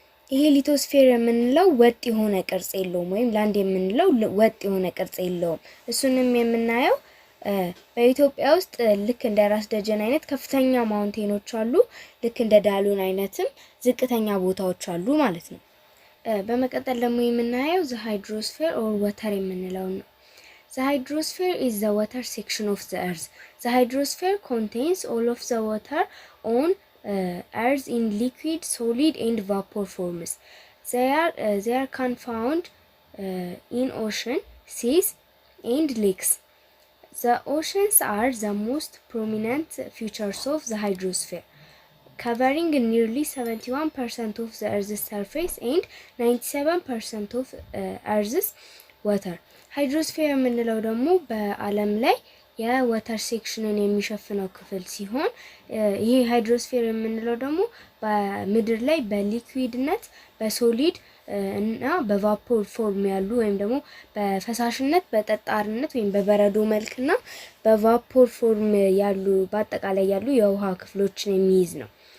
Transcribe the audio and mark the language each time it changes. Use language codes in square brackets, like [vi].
[am] ይሄ ሊቶስፌር የምንለው ወጥ የሆነ ቅርጽ የለውም ወይም ላንድ የምንለው ወጥ የሆነ ቅርጽ የለውም። እሱንም የምናየው በኢትዮጵያ ውስጥ ልክ እንደ ራስ ደጀን አይነት ከፍተኛ ማውንቴኖች አሉ፣ ልክ እንደ ዳሎን አይነትም ዝቅተኛ ቦታዎች አሉ ማለት ነው። በመቀጠል ደግሞ የምናየው [en] the hydrosphere or water [am] የምንለው ነው። [en] The hydrosphere is the water section of the earth. The hydrosphere contains all of the water on earth in liquid, solid and vapor forms. They can found in ocean, seas and lakes. The oceans are the most prominent features of the hydrosphere, covering nearly 71% of the Earth's surface and 97% of Earth's water. [am] ሃይድሮስፌር የምንለው ደግሞ በዓለም ላይ የወተር ሴክሽንን የሚሸፍነው ክፍል ሲሆን ይሄ ሃይድሮስፌር የምንለው ደግሞ በምድር ላይ በሊኩዊድነት፣ በሶሊድ እና በቫፖር ፎርም ያሉ ወይም ደግሞ በፈሳሽነት፣ በጠጣርነት ወይም በበረዶ መልክና በቫፖር ፎርም ያሉ በአጠቃላይ ያሉ የውሃ ክፍሎችን የሚይዝ ነው።